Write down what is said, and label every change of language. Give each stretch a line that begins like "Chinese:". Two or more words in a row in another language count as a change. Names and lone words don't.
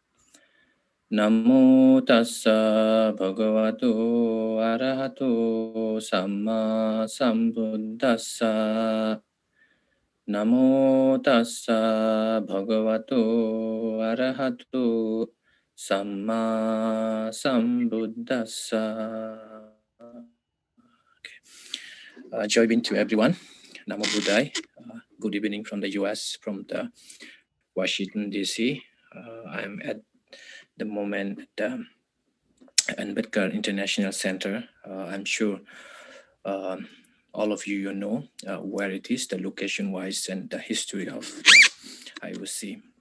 Pali: Namo tassa bhagavato arahato samma sambuddhassa. Namo tassa bhagavato arahato samma sambuddhassa.
English: Joy being to everyone.
Pali: Namo Buddhaya.
English: Good evening from the US, from the Washington, D.C. I'm at the moment at the Ambedkar International Center. I'm sure all of you know where it is, the location-wise, and the history of IOC.